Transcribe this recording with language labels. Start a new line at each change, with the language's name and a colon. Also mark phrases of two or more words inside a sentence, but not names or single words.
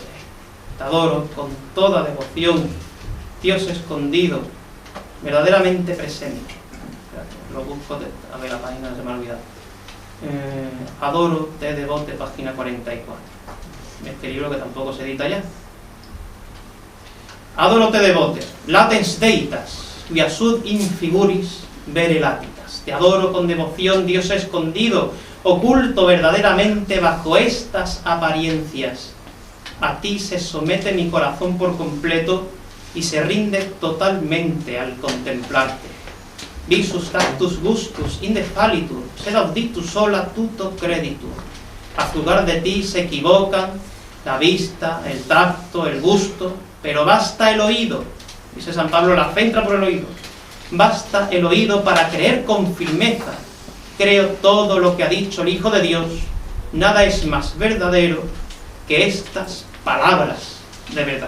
Spanish: Te adoro con toda devoción, Dios escondido, verdaderamente presente. Lo busco, a ver la página, se me ha olvidado. Adoro te devote, página 44. Este libro que tampoco se edita ya.
Latin: Adoro te devote, latens deitas, quia sud in figuris vere latitas.
Spanish: Te adoro con devoción, Dios escondido, oculto verdaderamente bajo estas apariencias. A ti se somete mi corazón por completo y se rinde totalmente al contemplarte.
Latin: Visus tactus gustus indefalitur, sed auditus sola tuto creditur.
Spanish: A juzgar de ti se equivocan la vista, el tacto, el gusto, pero basta el oído. Dice San Pablo, la fe entra por el oído. Basta el oído para creer con firmeza. Creo todo lo que ha dicho el Hijo de Dios. Nada es más verdadero que estas palabras de verdad.